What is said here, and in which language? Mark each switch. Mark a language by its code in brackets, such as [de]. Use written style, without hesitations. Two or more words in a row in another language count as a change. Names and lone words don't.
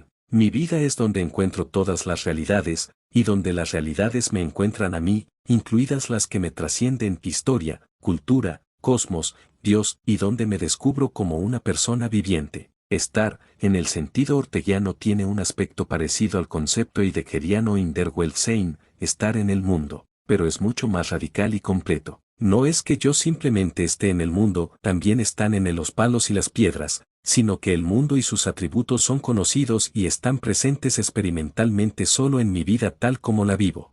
[es] Mi vida es donde encuentro todas las realidades, y donde las realidades me encuentran a mí, incluidas las que me trascienden: historia, cultura, cosmos, Dios, y donde me descubro como una persona viviente. Estar, en el sentido orteguiano, tiene un aspecto parecido al concepto heideggeriano [de] in der Welt sein, [es] estar en el mundo, pero es mucho más radical y completo. No es que yo simplemente esté en el mundo, también están en él los palos y las piedras, sino que el mundo y sus atributos son conocidos y están presentes experimentalmente solo en mi vida tal como la vivo.